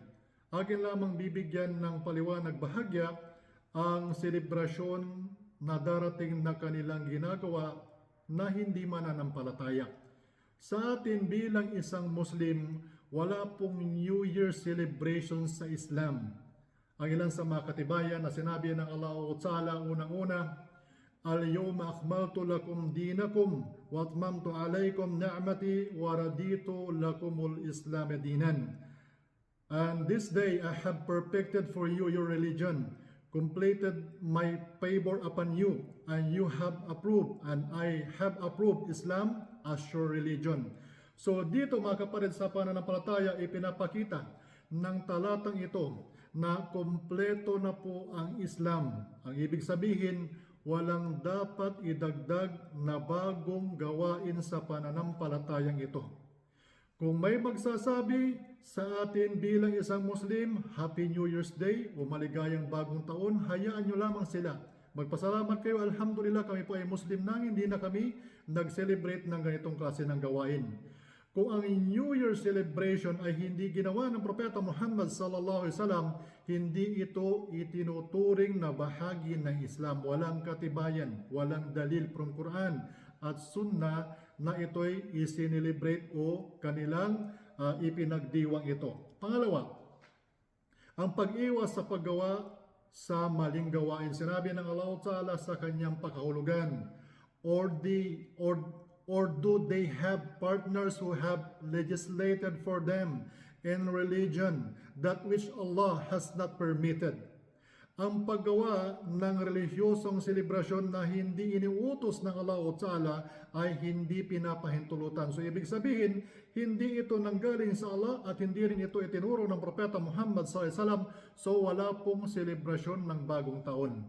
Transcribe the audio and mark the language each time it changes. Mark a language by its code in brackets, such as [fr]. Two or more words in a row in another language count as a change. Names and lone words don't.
[tl] Akin lamang bibigyan ng paliwanag bahagya ang selebrasyon na darating na kanilang ginagawa na hindi mananampalataya. Sa atin bilang isang Muslim, wala pong [en] New Year celebration [tl] sa Islam. Ang ilan sa mga katibayan na sinabi ng [ar] الله تعالى [tl] unang-una, [ar] اليوم أكملت لكم دينكم وأتممت عليكم نعمتي ورضيت لكم الإسلام دينا. [en] And this day I have perfected for you your religion, completed my favor upon you, and you have approved, and I have approved Islam as your religion. [tl] So dito mga kapatid sa pananampalataya, ipinapakita ng talatang ito na kompleto na po ang Islam. Ang ibig sabihin, walang dapat idagdag na bagong gawain sa pananampalatayang ito. Kung may magsasabi sa atin bilang isang Muslim, [en] Happy New Year's Day [tl] o maligayang bagong taon, hayaan nyo lamang sila. Magpasalamat kayo, alhamdulillah kami po ay Muslim na hindi na kami nag-celebrate ng ganitong klase ng gawain. Kung ang [en] New Year celebration [tl] ay hindi ginawa ng Propeta Muhammad [ar] صلى الله عليه وسلم, [tl] hindi ito itinuturing na bahagi ng Islam. Walang katibayan, walang dalil from Quran at Sunnah na ito'y isinelebrate o kanilang ipinagdiwang ito. Pangalawa, ang pag-iwas sa paggawa sa maling gawain. Sinabi ng [ar] الله تعالى [tl] sa kanyang pakahulugan, [en] or do they have partners who have legislated for them in religion that which Allah has not permitted? [tl] Ang paggawa ng relihiyosong selebrasyon na hindi iniutos ng [ar] الله تعالى [tl] ay hindi pinapahintulutan. So ibig sabihin, hindi ito nanggaling sa Allah at hindi rin ito itinuro ng Propeta Muhammad SAW. So wala pong selebrasyon ng bagong taon.